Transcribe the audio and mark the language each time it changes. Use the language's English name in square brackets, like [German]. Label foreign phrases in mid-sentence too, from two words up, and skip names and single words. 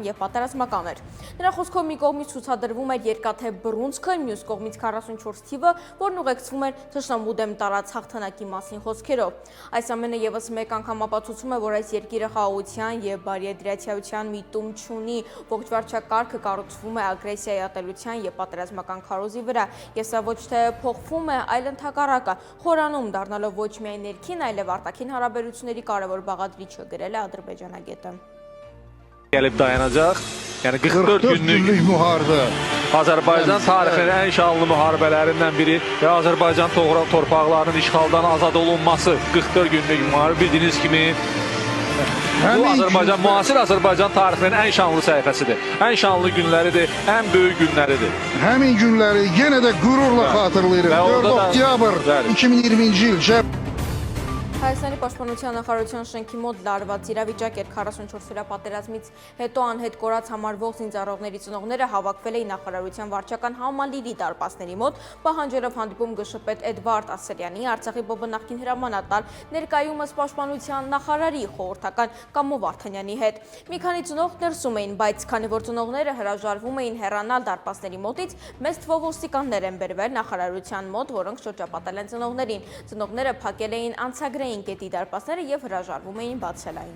[Armenian] և պատերազմական էր։ Նրա խոսքով մի կողմից ցուցադրվում էր երկաթե բռունցքը, մյուս կողմից 44 թիվը, որն ուղեկցվում էր թշնամու դեմ տարած հաղթանակի մասին խոսքերով։ Այս ամենը ևս մեկ անգամ ապացուցում է, որ այս երկիրը խաղաղության և բարիադրացիայության միտում չունի, ողջ վարչակարգը կառուցվում է ագրեսիայի ատելության և պատերազմական քարոզի վրա, եւ սա ոչ թե փոխվում է, այլ ընդհակառակը խորանում դառնալով ոչ միայն ներքին, այլև արտաքին հարաբերությունների կարևոր բաղադրիչը, գրել է ադրբեջանագետը։ [Azerbaijani] Gəlib dayanacaq. Yəni 44 günlük müharibə. Azərbaycan tarixinin ən şanlı müharibələrindən biri və Azərbaycan torpaqlarının işğaldan azad olunması 44 günlük müharibə bildiyiniz kimi bu müasir Azərbaycan tarixinin ən şanlı səhifəsidir. Ən şanlı günləridir, ən böyük günləridir. Həmin günləri yenə də qürurla xatırlayırıq. 4 oktyabr 2020-ci il [Armenian] Հայաստանի պաշտպանության նախարարության շենքի մոտ լարված իրավիճակ էր 44-օրյա պատերազմից հետո անհետ կորած համարվող զինծառայողների ծնողները հավաքվել էին նախարարության վարչական համալիրի դարպասների մոտ, պահանջելով հանդիպում ԳՇՊետ Էդվարդ Ասելյանի, Արցախի ԲԲ նախկին հրամանատար, ներկայումս պաշտպանության նախարարի խորհրդական Կամո Վարդանյանի հետ։ Մի քանի ծնող ներսում էին, բայց քանի որ ծնողները հրաժարվում էին հեռանալ դարպասների մոտից, մեծ թվով ոստիկաններ են բերվել նախարարության մոտ, որոնք շրջապատել են ծնողներին։ Ծնողները փակել էին անցագրային կետի դարպասները եւ հրաժարվում էին բացել այն։